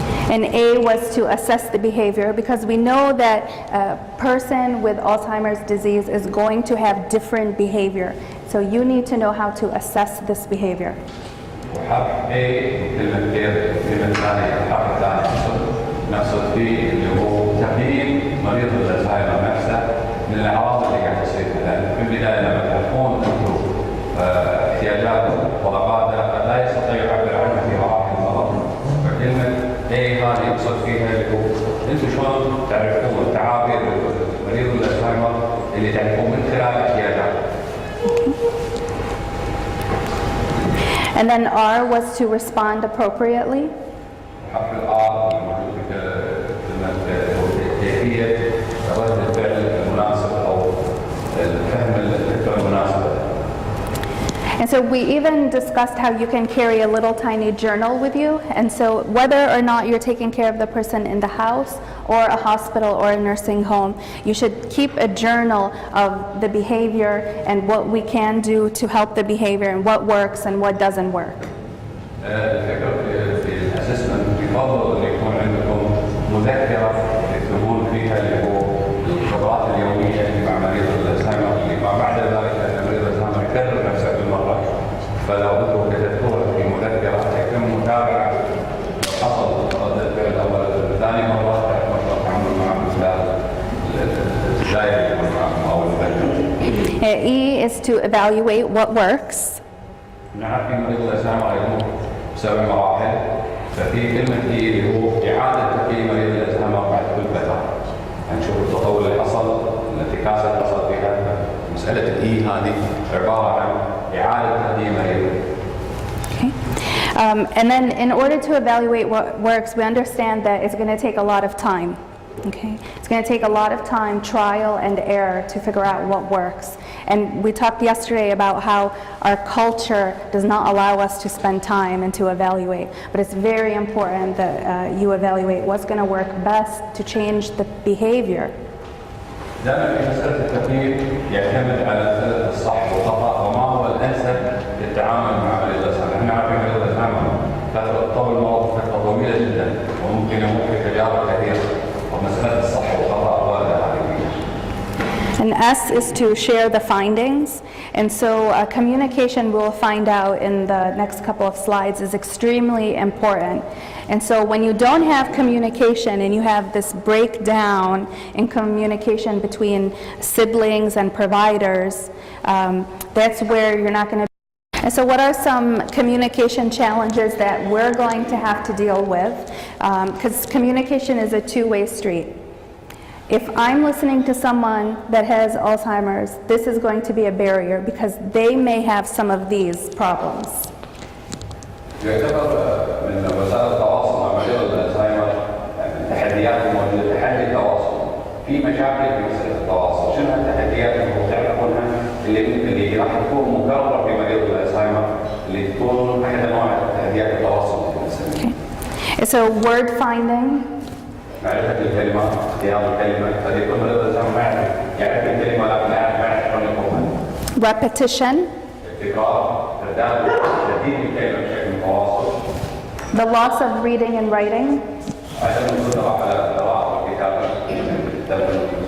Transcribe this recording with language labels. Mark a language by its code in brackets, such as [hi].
[en] And A was to assess the behavior, because we know that a person with Alzheimer's disease is going to have different behavior. So you need to know how to assess this behavior. [ar] وحرف A كلمة كير كلمة ثانية الحرف الثاني نقصد فيه اللي هو تقييم مريض الزهايمر نفسه من الأعراض اللي قاعد تصير له. في البداية لما تعرفون أنتم احتياجاته وطلباته قد لا يستطيع يعبر عنها في مراحل المرض، فكلمة A هذه يقصد فيها اللي هو أنتم شلون تعرفون تعابير مريض الزهايمر اللي تعرفون من خلال احتياجاته. [en] And then R was to respond appropriately. [ar] حرف الآر الموجود في كلمة كيفية رد الفعل المناسب أو الفهم الفكرة المناسبة. [en] And so we even discussed how you can carry a little tiny journal with you. And so whether or not you're taking care of the person in the house or a hospital or a nursing home, you should keep a journal of the behavior and what we can do to help the behavior and what works and what doesn't work. [ar] الفكرة في الأسسمنت يفضل أن يكون عندكم مذكرة تكتبون فيها اللي هو الخبرات اليومية اللي مع مريض الزهايمر اللي ما بعد ذلك لأن مريض الزهايمر يكرر نفسه بالمرة، فلو أنتم كتبتوها في مذكرة يتم متابعة حصل رد الفعل أول ثاني مرة تعرفون شلون تتعاملون معه من خلال الدائرة اللي معكم أو المذكرة. [en] E is to evaluate what works. [ar] نعرف في مريض الزهايمر يمر بسبع مراحل، ففي كلمة E اللي هو إعادة تقييم مريض الزهايمر بعد كل فترة. هنشوف التطور اللي حصل، الانتكاسة اللي حصل فيها. مسألة الإي هذه عبارة عن إعادة تقييم مريض [en] And then in order to evaluate what works, we understand that it's going to take a lot of time. Okay? It's going to take a lot of time, trial and error, to figure out what works. And we talked yesterday about how our culture does not allow us to spend time and to evaluate. But it's very important that you evaluate what's going to work best to change the behavior. [ar] دائما في مسألة التقييم يعتمد على مسألة الصح والخطأ وما هو الأنسب للتعامل مع مريض الألزهايمر. احنا عارفين مريض الألزهايمر فترة المرض فترة طويلة جدا وممكن يمر بتجارب كثيرة ومسألة الصح والخطأ واردة عليه. [en] And S is to share the findings. And so communication, we'll find out in the next couple of slides, is extremely important. And so when you don't have communication and you have this breakdown in communication between siblings and providers, that's where you're not going to. And so what are some communication challenges that we're going to have to deal with? Because communication is a two-way street. If I'm listening to someone that has Alzheimer's, this is going to be a barrier because they may have some of these problems. [ar] يعتبر من وسائل التواصل مع مريض الزهايمر التحديات الموجودة تحدي التواصل في مشاكل في مسألة التواصل شنو التحديات اللي تعرفونها اللي راح تكون مكررة في مريض الزهايمر اللي تكون أحد أنواع تحديات التواصل في الإنسان. [en] So word finding. [ar] معرفة الكلمات، اختيار الكلمة، قد يكون مريض الزهايمر يعرف الكلمة لكن لا يعرف شلون يقولها. [en] Repetition. [ar] تكرار، ترديد الكلمة بشكل متواصل. [en] The loss of reading and writing. [ar] عدم القدرة على القراءة والكتابة.